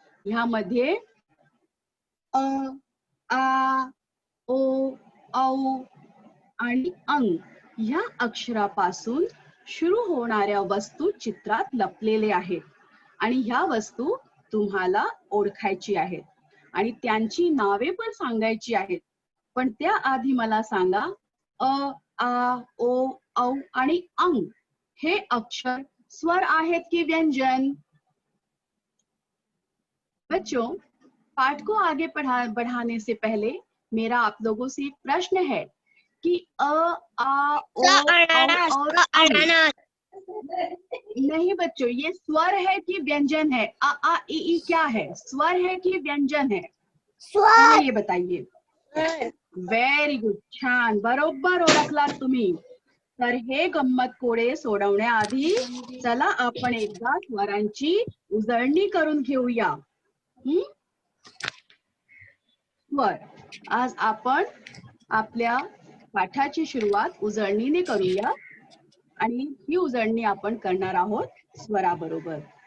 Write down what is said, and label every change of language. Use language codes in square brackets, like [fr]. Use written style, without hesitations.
[mr] ह्यामध्ये अ, आ, ओ, औ आणि अंग ह्या अक्षरापासून सुरू होणाऱ्या वस्तू चित्रात लपलेले आहेत आणि ह्या वस्तू तुम्हाला ओळखायची आहेत आणि त्यांची नावे पण सांगायची आहेत. पण त्याआधी मला सांगा, अ, आ, ओ, औ आणि अंग हे अक्षर स्वर आहेत की व्यंजन? [hi] बच्चों, पाठ को आगे बढ़ाने से पहले मेरा आप लोगों से एक प्रश्न है कि अ, आ, ओ, औ और अंग, नहीं बच्चों, ये स्वर है कि व्यंजन है? आ ई क्या है, स्वर है कि व्यंजन है? पहले ये बताइए. [en] very good, [mr] छान, बरोबर ओळखलात तुम्ही. तर हे गंमत कोडे सोडवण्याआधी चला आपण एकदा स्वरांची उजळणी करून घेऊया. स्वर. आज आपण आपल्या पाठाची सुरुवात उजळणीने करूया आणि ही उजळणी आपण करणार आहोत स्वराबरोबर.